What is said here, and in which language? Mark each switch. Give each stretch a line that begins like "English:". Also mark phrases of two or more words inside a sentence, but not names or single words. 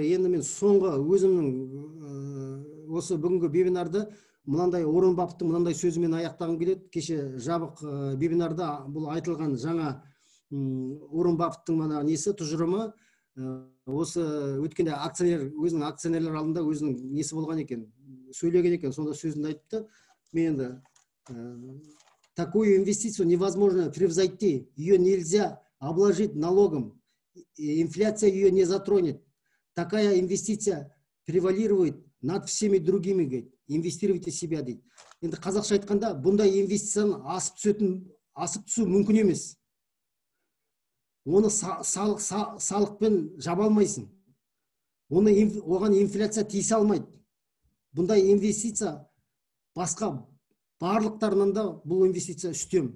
Kazakh: Енді мен соңғы өзімнің осы бүгінгі вебинарды мынандай Орын Баффеттің мынандай сөзімен аяқтағым келеді. Кеше жабық вебинарда бұл айтылған жаңа Орын Баффеттің мына несі тұжырымы осы өткенде акционер өзінің акционерлер алдында өзінің несі болған екен, сөйлеген екен, сонда сөзінде айтты. Мен енді
Russian: такую инвестицию невозможно превзойти, ее нельзя обложить налогом. Инфляция ее не затронет. Такая инвестиция превалирует над всеми другими,
Kazakh: говорит.
Russian: Инвестируйте в себя,
Kazakh: дейді. Енді қазақша айтқанда, бұндай инвестицияны асып түсу мүмкін емес. Оны салықпен жаба алмайсың. Оған инфляция тиісе алмайды. Бұндай инвестиция басқа барлықтарынан да бұл инвестиция үстем.